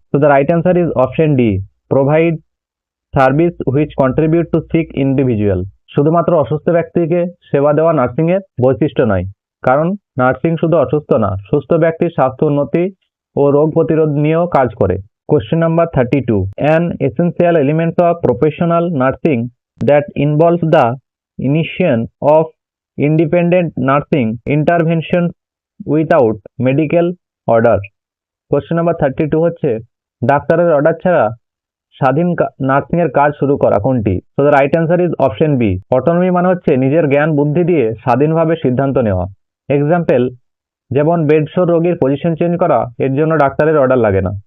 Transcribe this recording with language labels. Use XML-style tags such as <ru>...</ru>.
<en>তো the right answer is option D, provide service which contribute to sick individual.</en> <bn>শুধুমাত্র অসুস্থ ব্যক্তিকে সেবা দেওয়া নার্সিং এর বৈশিষ্ট্য নয়, কারণ নার্সিং শুধু অসুস্থ না, সুস্থ ব্যক্তির স্বাস্থ্য উন্নতি ও রোগ প্রতিরোধ নিয়েও কাজ করে।</bn> <en>Question number 32, an essential element of professional nursing that involves the initiation of independent nursing intervention without medical order. Question number 32</en> <bn>হচ্ছে ডাক্তারের অর্ডার ছাড়া স্বাধীন নার্সিং এর কাজ শুরু করা কোনটি?</bn> <en>So the right answer is option B,</en> <bn>autonomy মানে হচ্ছে নিজের জ্ঞান বুদ্ধি দিয়ে স্বাধীনভাবে সিদ্ধান্ত নেওয়া। এক্সাম্পল, যেমন বেডশোর রোগীর পজিশন চেঞ্জ করা, এর জন্য ডাক্তারের অর্ডার লাগে না।</bn>